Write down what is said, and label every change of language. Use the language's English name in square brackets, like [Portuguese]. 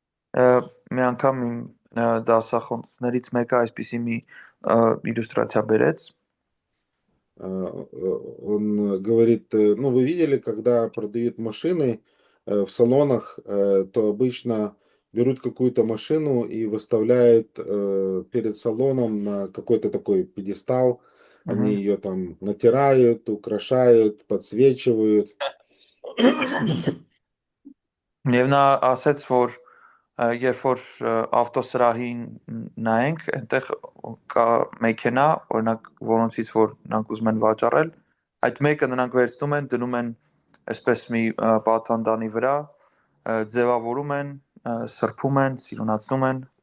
[Armenian] Մի անգամ իմ դասախոսներից մեկը այսպիսի մի իլյուստրացիա բերեց։ [Russian] Он говорит, ну, вы видели, когда продают машины в салонах, то обычно берут какую-то машину и выставляют перед салоном на какой-то такой пьедестал. Они ее там натирают, украшают, подсвечивают. [Armenian] Եվ նա ասաց, որ երբ որ ավտոսրահին նայենք, այնտեղ կա մեքենա, օրինակ, որոնցից որ նրանք ուզում են վաճառել, այդ մեկը նրանք վերցնում են, դնում են այսպես մի պատվանդանի վրա, ձևավորում են, սրբում են, սիրունացնում են։